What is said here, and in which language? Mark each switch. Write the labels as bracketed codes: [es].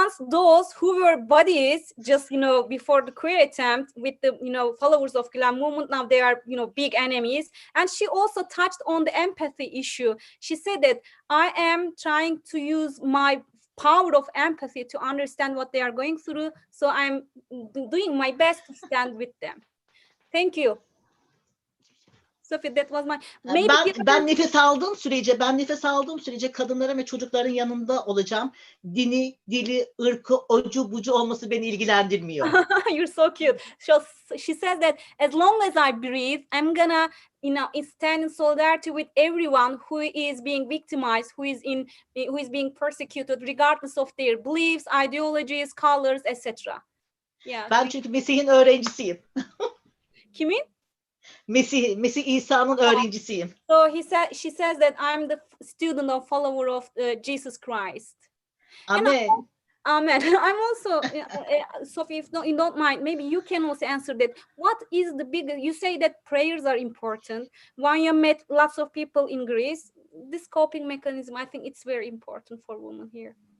[en] Those who were buddies just before the queer attempt with the followers of Glam movement, now they are big enemies. And she also touched on the empathy issue. She said that I am trying to use my power of empathy to understand what they are going through, so I'm doing my best to stand with them. Thank you. Sophie, that was my... [tr] Ben nefes aldığım sürece kadınların ve çocukların yanında olacağım. Dini, dili, ırkı, ocu, bucu olması beni ilgilendirmiyor. [en] You're so cute. She says that as long as I breathe, I'm gonna stand in solidarity with everyone who is being victimized, who is being persecuted, regardless of their beliefs, ideologies, colors, etc. Yeah. [tr] Ben çünkü Mesih'in öğrencisiyim. Kimin? Mesih İsa'nın öğrencisiyim. [en] So she says that I'm the student or follower of Jesus Christ. Amen. Amen. I'm also, Sophie, if you don't mind, maybe you can also answer that. What is the biggest, you say that prayers are important. When you met lots of people in Greece, this coping mechanism, I think it's very important for women here.